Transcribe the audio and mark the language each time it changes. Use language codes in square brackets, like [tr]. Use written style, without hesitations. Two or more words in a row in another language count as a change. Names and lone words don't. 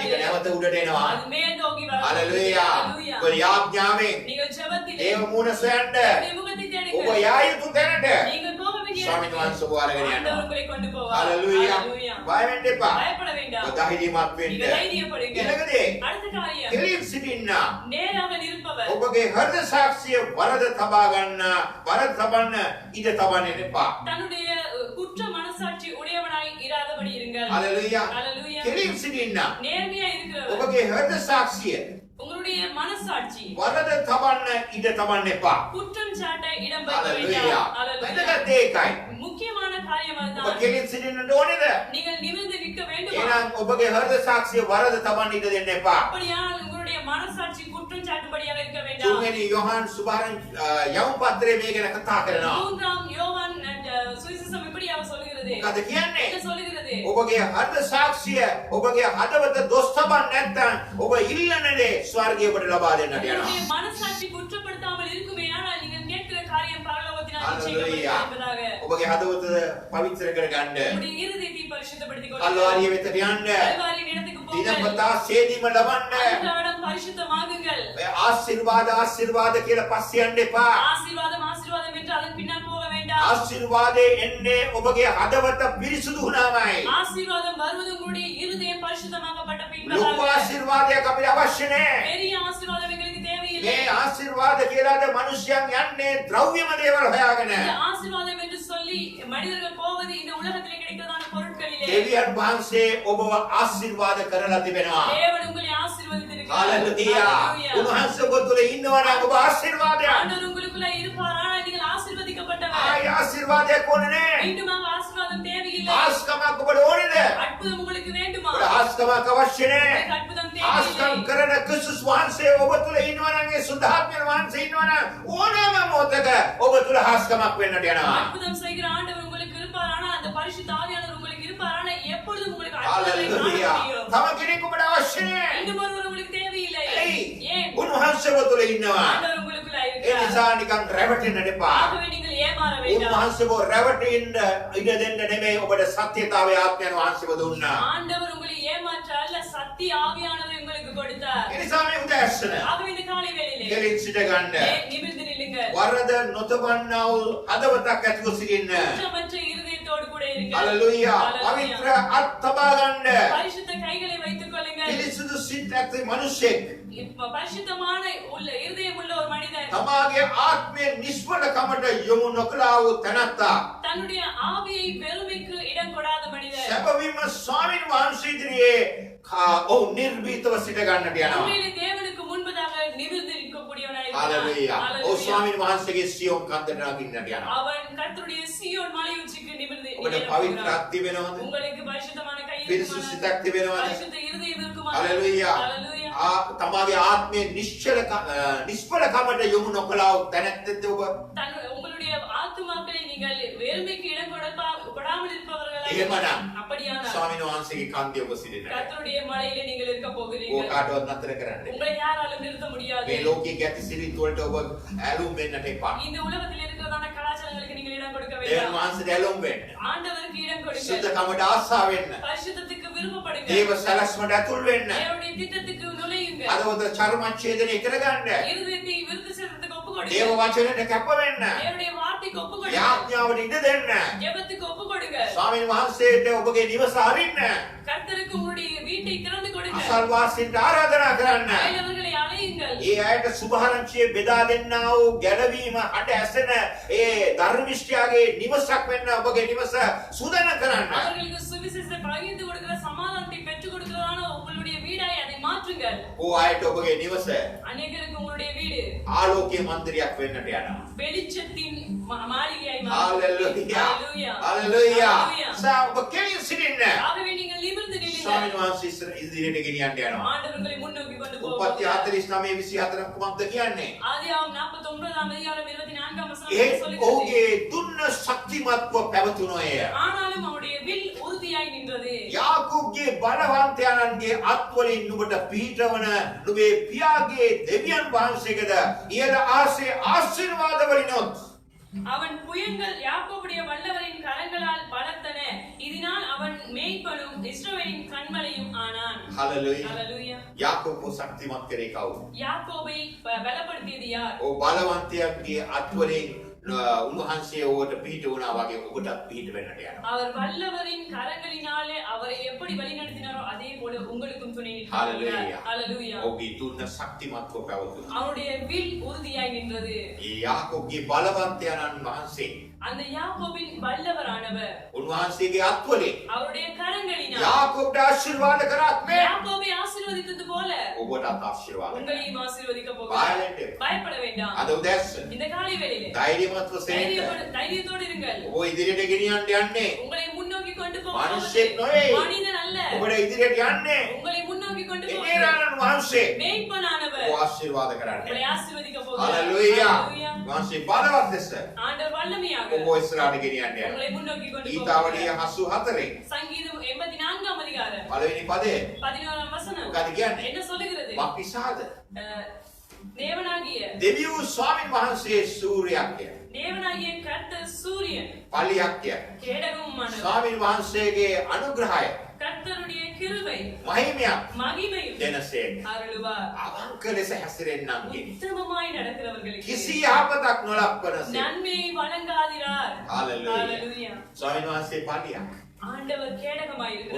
[si] ඒක නැවත උඩට එනවා. [ta] அது மேல் நோக்கி வரும். [si] හalleluya. [ta] Hallelujah. [si] ඔබ යාඥාවෙන් [ta] நீங்கள் ஜெபத்திலே [si] දේව මුණ සොයන්න [ta] தேவனுடைய முகத்தை [si] ඔබ [ta] தேடுங்கள். [si] යා යුතු තැනට [ta] நீங்கள் போக வேண்டிய [si] ස්වාමීන් වහන්සේ ඔබ අරගෙන [ta] ஆண்டவர் [si] යනවා. [ta] உங்களை கொண்டு போவார். [si] හalleluya. [ta] Hallelujah. [si] බය වෙන්න එපා. [ta] பயப்பட வேண்டாம். [si] ඔබ ධෛර්යමත් වෙන්න. [ta] நீங்கள் தைரியப்படுங்க. [si] ඊළඟ දේ [ta] அடுத்த காரியம் [si] කෙලින් සිටින්න [ta] நேராக நிற்பவர் [si] ඔබගේ හෘද සාක්ෂිය වරද තබා ගන්න වරද තබන්න ඉඩ තබන්න එපා. [ta] தன்னுடைய குற்ற மனசாட்சி உடையவனாய் இராதபடி இருங்கள். [si] හalleluya. [ta] Hallelujah. [si] කෙලින් සිටින්න [ta] நேர்மையா இருக்கிறவர் [si] ඔබගේ හෘද සාක්ෂිය [ta] உங்களுடைய மனசாட்சி [si] වරද තබන්න ඉඩ තබන්න එපා. [ta] குற்றம் சாட்ட இடம் வைக்க [si] හalleluya. [ta] வேண்டாம். Hallelujah. [si] වැදගත් ඒකයි. [ta] முக்கியமான காரியம் [si] ඔබ [ta] அதுதான். [si] කෙලින් සිටින්නට ඕනේද? [ta] நீங்கள் நிமிர்ந்து நிற்க [si] එහෙනම් ඔබගේ හෘද සාක්ෂිය වරද තබන්න ඉඩ දෙන්න එපා. [ta] அப்படியானால் உங்களுடைய மனசாட்சி குற்றம் சாட்டும்படியாக இருக்க வேண்டாம். [si] තුන්වෙනි යොහන් සුභාරංචි යවුම් පත්‍රයේ මේ ගැන කතා කරනවා. [ta] மூன்றாம் யோவான் சுவிசேஷம் இப்படியாக சொல்கிறது. [si] මොකද කියන්නේ? [ta] என்ன சொல்கிறது? [si] ඔබගේ හෘද සාක්ෂිය ඔබගේ හදවත දොස් තබන්න නැත්නම් ඔබ ඉල්ලනනේ ස්වර්ගය ඔබට ලබා දෙන්නට යනවා. [ta] உங்களுடைய மனசாட்சி குற்றப்படுத்தாமல் இருக்குமே ஆனால் நீங்கள் கேட்கிற காரியம் பரலோகத்தினால் Hallelujah. நிச்சயிக்கப்படும் என்பதாக. [si] ඔබගේ හදවත පවිත්‍ර කරගන්න. [ta] உங்களுடைய இருதயத்தை பரிசுத்தப்படுத்திக் கொள்ளுங்கள். [si] කල්වාරිය වෙතට යන්න. [ta] கல்வாரியின் இடத்துக்கு போங்கள். [si] දිනපතා සේදීම ලබන්න. [ta] அன்றாடம் பரிசுத்தமாகுங்கள். [si] ඔය ආශිර්වාද කියලා පස්සේ යන්න එපා. [ta] ஆசீர்வாதம் ஆசீர்வாதம் என்று அதன் பின்னால் போக வேண்டாம். [si] ආශිර්වාදේ එන්නේ ඔබගේ හදවත පිරිසුදු වුණාමයි. [ta] ஆசீர்வாதம் வருவது உங்களுடைய இருதயம் பரிசுத்தமாக்கப்பட்ட [si] ලොකු [ta] பின்பதாக. [si] ආශිර්වාදයක් අපිට අවශ්‍ය නැහැ. [ta] பெரிய ஆசீர்வாதம் எங்களுக்கு தேவையில்லை. [si] මේ ආශිර්වාද කියලාද මිනිස්යන් යන්නේ ද්‍රව්‍යම දේවල් හොයාගෙන. [ta] இந்த ஆசீர்வாதம் என்று சொல்லி மனிதர்கள் போவது இந்த உலகத்திலே கிடைக்கிறதான பொருட்களிலே. [si] දෙවියන් වහන්සේ ඔබව ආශිර්වාද කරලා තිබෙනවා. [ta] தேவன் உங்களை ஆசீர்வதித்திருக்கிறார். [si] හalleluya. උන්වහන්සේ ඔබ තුළ ඉන්නවා නම් ඔබ ආශිර්වාදයක්. [ta] ஆண்டவர் உங்களுக்குள்ள இருப்பார் ஆனால் நீங்கள் ஆசீர்வதிக்கப்பட்டவர். [si] ආයි ආශිර්වාදයක් ඕනේ නැහැ. [ta] மீண்டுமாக ஆசீர்வாதம் தேவையில்லை. [si] ආස්කමක් ඔබට ඕනේද? [ta] அற்புதம் உங்களுக்கு வேண்டுமா? [si] ඔබට ආස්කමක් අවශ්‍ය නැහැ. [ta] உங்களுக்கு அற்புதம் [si] ආස්කම් [ta] தேவையில்லை. [si] කරන ක්‍රිස්තුස් වහන්සේ ඔබ තුළ ඉන්නවා නම් ඒ සුද්ධාත්මයන් වහන්සේ ඉන්නවා නම් ඕනෑම මොහොතක ඔබ තුළ ආස්කමක් වෙන්නට යනවා. [ta] அற்புதம் செய்கிற ஆண்டவர் உங்களுக்கு இருப்பார் ஆனால் அந்த பரிசுத்த ஆவியானவர் உங்களுக்கு இருப்பார் ஆனால் எப்பொழுதும் உங்களுக்கு [si] හalleluya. තව කෙනෙක් ඔබට අවශ්‍ය නැහැ. [ta] இன்னும் ஒருவர் உங்களுக்கு தேவையில்லை. [si] ඇයි? [ta] ஏன்? [si] උන්වහන්සේ ඔබ තුළ ඉන්නවා. [ta] ஆண்டவர் உங்களுக்குள்ள [si] ඒ [ta] இருக்கிறார். [si] නිසා නිකන් රැවටෙන්නට එපා. [ta] ஆகவே நீங்கள் ஏமாற வேண்டாம். [si] උන්වහන්සේ ඔබ රැවටෙන්න ඉඩ දෙන්න නෙමෙයි ඔබට සත්‍යතාවයේ ආත්මයන් වහන්සේව දුන්නා. [ta] ஆண்டவர் உங்களை ஏமாற்ற அல்ல சத்திய ஆவியானவரை உங்களுக்கு கொடுத்தார். [si] ඒ නිසා මේ උදෑසන [ta] ஆகவே இந்த காலை வேளையிலே [si] ගෙලින් සිට ගන්න. [ta] நிமிர்ந்து நில்லுங்க. [si] වරද නොතබන්නා වූ හදවතක් ඇතිව සිටින්න. [ta] குற்றமற்ற இருதயத்தோடு கூட இருங்க. [si] හalleluya. [ta] Hallelujah. [si] පවිත්‍ර අත් තබා ගන්න. [ta] பரிசுத்த கைகளை வைத்துக் கொள்ளுங்கள். [si] පිරිසුදු සිත් ඇති මිනිසෙක් [ta] இப்ப பரிசுத்தமான உள்ள இருதயம் உள்ள ஒரு மனிதன் [si] තමාගේ ආත්මය නිෂ්ඵලකමට යොමු නොකළා වූ තැනැත්තා [ta] தன்னுடைய ஆவியை பெருமைக்கு இடம் கொடாத மனிதன் [si] සැබවින්ම ස්වාමීන් වහන්සේ ඉදිරියේ ඔව් නිර්භීතව සිට ගන්නට යනවා. [ta] உண்மையிலே தேவனுக்கு முன்பதாக நிமிர்ந்து நிற்கக்கூடியவனாய் [si] හalleluya. [ta] இருக்கிறான். [si] ඔව් ස්වාමීන් වහන්සේගේ සියොම් කන්දට නගින්නට යනවා. [ta] அவன் கர்த்தருடைய சீயோன் மலை உச்சிக்கு நிமிர்ந்து [si] ඔබට පවිත්‍ර අත් තිබෙනවද? [ta] உங்களுக்கு பரிசுத்தமான கை [si] පිරිසුදු සිතක් තිබෙනවද? [ta] பரிசுத்த இருதயம் இருக்குமா? [si] හalleluya. [ta] ஹalleluya. [si] තමාගේ ආත්මය නිෂ්ඵලකමට යොමු නොකළා වූ තැනැත්තෙක්ද ඔබ? [ta] உங்களுடைய ஆத்துமாக்களை நீங்கள் வெறுமைக்கு இடம் கொடாமல் இருப்பவர்களாக [si] එහෙමනම් [ta] அப்படியானால் [si] ස්වාමීන් වහන්සේගේ කන්දේ ඔබ සිටින්න. [ta] கர்த்தருடைய மலையிலே நீங்கள் இருக்க [si] ඕක [ta] போகிறீர்கள். [si] කාටවත් නතර කරන්න. [ta] உங்களை யாராலும் நிறுத்த முடியாது. [si] මේ ලෝකයේ ගැති සිරිත් වලට ඔබ ඇලුම් වෙන්නට එපා. [ta] இந்த உலகத்தில் இருக்கிறதான கலாச்சாரங்களுக்கு நீங்கள் இடம் கொடுக்க [si] දේවන් [ta] வேண்டாம். [si] වහන්සේට ඇලුම් වෙන්න. [ta] ஆண்டவருக்கு இடம் கொடுங்க. [si] සුද්ධකමට ආසා වෙන්න. [ta] பரிசுத்தத்துக்கு விருப்பப்படுங்க. [si] දේව සලස්මට ඇතුල් වෙන්න. [ta] தேவனுடைய திட்டத்துக்கு நுழையுங்க. [si] අදවද චර්මච්ඡේදනය කරගන්න. [ta] இருதயத்தை விருத்தி செய்வதற்கு ஒப்பு [si] දේව [ta] கொடுங்க. [si] වචනයට කැප වෙන්න. [ta] தேவனுடைய வார்த்தைக்கு ஒப்பு கொடுங்க. [si] යාඥාවට ඉඩ දෙන්න. [ta] ஜெபத்துக்கு ஒப்பு கொடுங்க. [si] ස්වාමීන් වහන්සේට ඔබගේ නිවස අරින්න. [ta] கர்த்தருக்கு உங்களுடைய வீட்டை திறந்து கொடுங்க. [si] අසල්වාසීන්ට ආරාධනා කරන්න. [ta] அயலவர்களை அழையுங்கள். [si] ඒ අයට සුභාරංචිය බෙදා දෙන්නා වූ ගැලවීම අට ඇසෙන ඒ ධර්මිෂ්ඨයාගේ නිවසක් වෙන්න ඔබගේ නිවස සූදානම් කරන්න. [ta] அவர்களுக்கு சுவிசேஷத்தை பகிர்ந்து கொடுக்கிற சமாதானத்தை பெற்றுக் கொடுக்கிறதான உங்களுடைய வீடாய் அதை மாற்றுங்கள். [si] ඕ අයට ඔබගේ නිවස [ta] அநேகருக்கு உங்களுடைய வீடு [si] ආලෝකයේ මන්දිරයක් වෙන්නට යනවා. [ta] வெளிச்சத்தின் மாளிகையாய் [si] හalleluya. [ta] Hallelujah. [si] හalleluya. [ta] Hallelujah. [si] ඔබ කෙලින් සිටින්න. [ta] ஆகவே நீங்கள் நிமிர்ந்து நில்லுங்கள். [si] ස්වාමීන් වහන්සේ ඉදිරියට ගෙනියන්න යනවා. [ta] ஆண்டவர் உங்களை முன்னோக்கி கொண்டு [si] උපත්ති [ta] போவார். [si] 49:24 කුමක්ද කියන්නේ? [ta] ஆதியாகமம் 49ஆம் அதிகாரம் 24ஆம் [si] ඒ [ta] வசனம் சொல்கிறது. [si] ඔහුගේ දුන්න ශක්තිමත්ව පැවතුනෝය. [ta] ஆனாலும் அவருடைய வில் உறுதியாய் நின்றது. [si] යාකෝබ්ගේ බලවන්තයන්ගේ අත්වලින් නුඹට පීඨවන නුඹේ පියාගේ දෙවියන් වහන්සේකද ඉහළ ආසේ ආශිර්වාද වලිනොත් [ta] அவன் புயங்கள் யாக்கோபுடைய வல்லவரின் கரங்களால் பலத்தன. இதனால் அவன் மேய்ப்பனும் இஸ்ரவேலின் கண்மலையும் ஆனான். [si] හalleluya. [ta] ஹalleluya. [si] යාකෝබ්ව ශක්තිමත් කරේ කවුද? [ta] யாக்கோபை பலப்படுத்தியது யார்? [si] ඔව් බලවන්තයන්ගේ අත්වලින් උන්වහන්සේ ඔබට පීඨ වුණා වගේ ඔබටත් පීඨ වෙන්නට යනවා. [ta] அவர் வல்லவரின் கரங்களினாலே அவரை எப்படி வழிநடத்தினாரோ அதே போல உங்களுக்கும் துணை நிற்கிறார். Hallelujah. ஹalleluya. [si] ඔබේ දුන්න ශක්තිමත්ව පැවතුණා. [ta] அவருடைய வில் உறுதியாய் நின்றது. [si] ඒ යාකෝබ්ගේ බලවන්තයන් වහන්සේ [ta] அந்த யாக்கோபின் வல்லவரானவர் [si] උන්වහන්සේගේ අත්වලින් [ta] அவருடைய கரங்களினால் [si] යාකෝබ්ට ආශිර්වාද කරාත් මේ [ta] யாக்கோபை ஆசீர்வதித்தது போல [si] ඔබටත් ආශිර්වාද කරනවා. [ta] உங்களையும் ஆசீர்வதிக்க பயப்பட போகிறார். வேண்டாம். பயப்பட வேண்டாம். [si] අද උදෑසන [ta] இந்த காலை வேளையிலே [si] ධෛර්යමත්ව සෙන්න. [ta] தைரியத்தோடு இருங்கள். [si] ඔබ ඉදිරියට ගෙනියන්න යන්නේ [ta] உங்களை முன்னோக்கி கொண்டு மனுஷன் நோய். மனிதன் அல்ல. அல்ல [si] ඔබට ඉදිරියට යන්නේ [ta] உங்களை முன்னோக்கி கொண்டு [si] එනේරාණන් වහන්සේ [ta] மேய்ப்பனானவர் [si] ඔබ ආශිර්වාද කරන්නේ. [ta] உங்களை ஆசீர்வதிக்க போகிறார். [si] හalleluya. [ta] Hallelujah. [si] වහන්සේ බලවත් ලෙස [ta] ஆண்டவர் வல்லமையாக [si] ඔබ ඉස්සරහට ගෙනියන්නේ. [ta] உங்களை முன்னோக்கி கொண்டு [si] ගීතාවලිය [ta] போகிறார். 84 சங்கீதம் 84ஆம் அதிகாரம் [si] පළවෙනි පදය [ta] 11ஆம் வசனம் [si] මොකද කියන්නේ? [ta] என்ன சொல்லுகிறது? [si] මක්නිසාද? [ta] தேவனாகிய [si] දෙවියෝ ස්වාමින් වහන්සේ සූර්යයක් ය. [ta] தேவனாகிய கர்த்தர் சூரியன் [si] පලියක් ය. [ta] கேடகமுமானவர். [si] ස්වාමින් වහන්සේගේ අනුග්‍රහය [ta] கர்த்தருடைய கிருபை [si] මහිමයක් [ta] மகிமையும் [si] දෙනසේක. [ta] அருளுவார். [si] අවංක ලෙස හැසිරෙන්නන් ගෙනි. [ta] உத்தமமாய் நடக்கிறவர்களுக்கு [si] කිසි යහපතක් නොලක්වනසේ. [ta] நன்மையை வழங்காதிரார். Hallelujah. Hallelujah. [si] ස්වාමින් වහන්සේ පලියක්. [ta] ஆண்டவர் கேடகமாய் இருக்கிறார்.